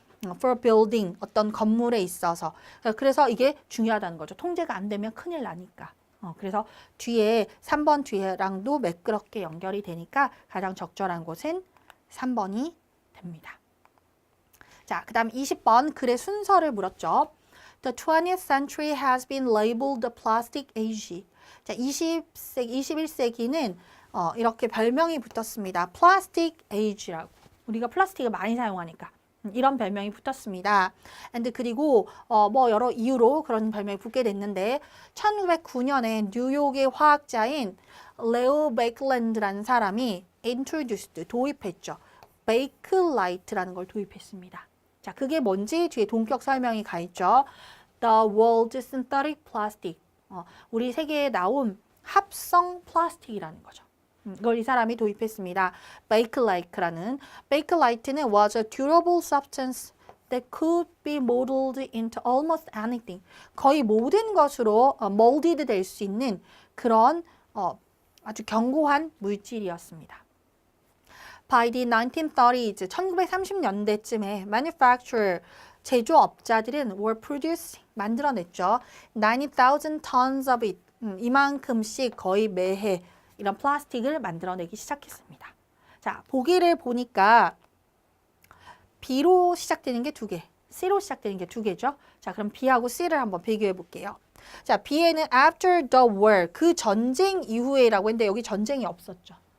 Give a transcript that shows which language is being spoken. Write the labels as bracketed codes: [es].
[en] for building, [ko] 어떤 건물에 있어서. 그래서 이게 중요하다는 거죠. 통제가 안 되면 큰일 나니까. 그래서 뒤에 3번 뒤에랑도 매끄럽게 연결이 되니까 가장 적절한 곳은 3번이 됩니다. 자, 그 다음 20번 글의 순서를 물었죠. [en] The 20th century has been labeled the plastic age. [ko] 자, 21세기는 이렇게 별명이 붙었습니다. [en] plastic age라고. [ko] 우리가 플라스틱을 많이 사용하니까. 이런 별명이 붙었습니다. and 그리고 뭐 여러 이유로 그런 별명이 붙게 됐는데 1909년에 뉴욕의 화학자인 레오 베이클랜드라는 사람이 introduced, 도입했죠. 베이클라이트라는 걸 도입했습니다. 자, 그게 뭔지 뒤에 동격 설명이 가 있죠. [en] The world synthetic plastic. [ko] 우리 세계에 나온 합성 플라스틱이라는 거죠. 이걸 이 사람이 도입했습니다. Bakelite라는. [en] Bakelite는 was a durable substance that could be molded into almost anything. [ko] 거의 모든 것으로 molded 될 수 있는 그런 아주 견고한 물질이었습니다. [en] By the 1930s, [ko] 1930년대쯤에 [en] manufacturer, [ko] 제조업자들은 [en] were producing, [ko] 만들어냈죠. [en] 90,000 tons of it, [ko] 이만큼씩 거의 매해 이런 플라스틱을 만들어내기 시작했습니다. 자, 보기를 보니까 B로 시작되는 게 2개, C로 시작되는 게 2개죠. 자, 그럼 B하고 C를 한번 비교해 볼게요. 자, B에는 [en] after the war, [ko] 그 전쟁 이후에라고 했는데 여기 전쟁이 없었죠.